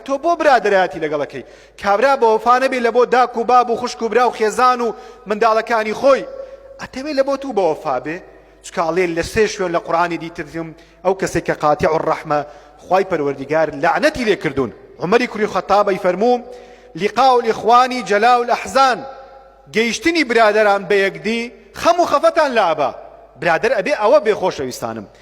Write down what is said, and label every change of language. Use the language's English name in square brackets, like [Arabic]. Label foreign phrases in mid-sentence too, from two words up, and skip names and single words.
[Central Kurdish] تۆ بۆ برادەرایەتی لەگەڵەکەی کابرا بە وەفا نەبێ لە بۆ داک و باب و خوشک و برا و خێزان و منداڵەکانی خۆی ئەتەوێ لە بۆ تو بە وەفا بێ چکە ئەڵێ لە سێ شوێن لە قورئانی دیترم ئەو کەسێک کە [Arabic] قاتیع الرەحمە [Central Kurdish] خوای پەروەردیگار لعنەتی لێ کردوون عومەری کوڕی خەتابی فەرموو [Arabic] لقاء الإخوان جلاء الأحزان [Central Kurdish] گەیشتنی برادەران بە یەکدی خەم و خەفەتان لابە برادەر ئەبێ ئەوە بێ خۆشەویستانم